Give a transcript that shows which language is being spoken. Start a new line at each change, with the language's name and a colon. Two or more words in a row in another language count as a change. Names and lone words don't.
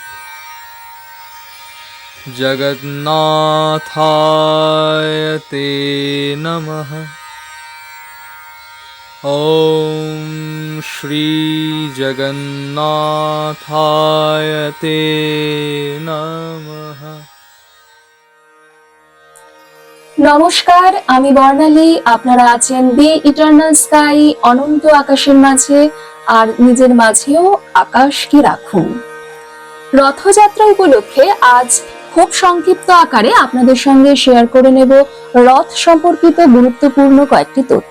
Sanskrit: जगन्नाथाय ते नमः। ॐ श्री जगन्नाथाय ते नमः।
Bangla: নমস্কার, আমি বর্ণালী। আপনারা আছেন দি ইটারনাল স্কাই, অনন্ত আকাশের মাঝে, আর নিজের মাঝেও আকাশকে রাখুন। রথযাত্রা উপলক্ষে আজ খুব সংক্ষিপ্ত আকারে আপনাদের সঙ্গে শেয়ার করে নেব রথ সম্পর্কিত গুরুত্বপূর্ণ কয়েকটি তথ্য।